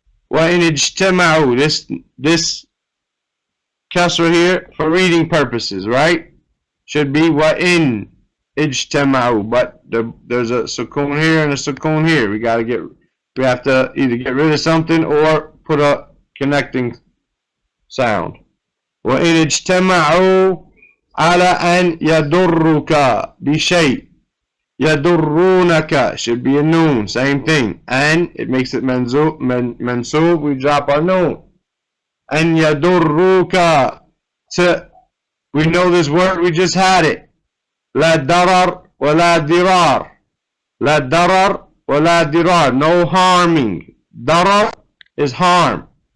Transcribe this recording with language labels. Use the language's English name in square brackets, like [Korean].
[Arabic] وَإِنِ اجْتَمَعُوا, [English] this kasra here for reading purposes, right? Should be [Arabic] وَإِن اجْتَمَعُوا, [English] but there's a sukoon here and a sukoon here. We have to either get rid of something or put a connecting sound. [Arabic] وَإِنِ اجْتَمَعُوا عَلَى أَنْ يَضُرُّكَ بِشَيْءٍ, يَضُرُّونَكَ [English] should be a noon, same thing. And it makes it mansoob, we drop our noon. [Arabic] أَنْ يَضُرُّكَ, [English] we know this word, we just had it. [Arabic] La darar wa la dirar. La darar wa la dirar. [English] No harming. Darar is harm.